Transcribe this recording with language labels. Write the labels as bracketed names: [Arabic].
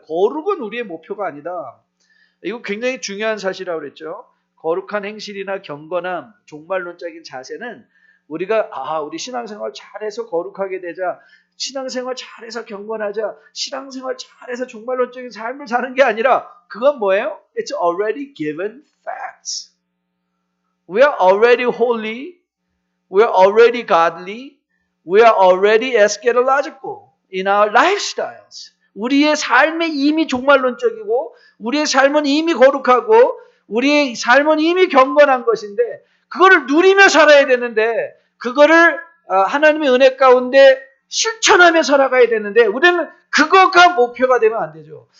[Korean] 거룩은 우리의 목표가 아니다. 이거 굉장히 중요한 사실이라고 그랬죠. 거룩한 행실이나 경건함, 종말론적인 자세는 우리가 우리 신앙생활 잘해서 거룩하게 되자, 신앙생활 잘해서 경건하자, 신앙생활 잘해서 종말론적인 삶을 사는 게 아니라 그건 뭐예요? [English] It's already given facts. We are already holy. We are already godly. We are already eschatological in our lifestyles. [Korean] 우리의 삶이 이미 종말론적이고 우리의 삶은 이미 거룩하고 우리의 삶은 이미 경건한 것인데 그거를 누리며 살아야 되는데 그거를 하나님의 은혜 가운데 실천하며 살아가야 되는데 우리는 그거가 목표가 되면 안 되죠.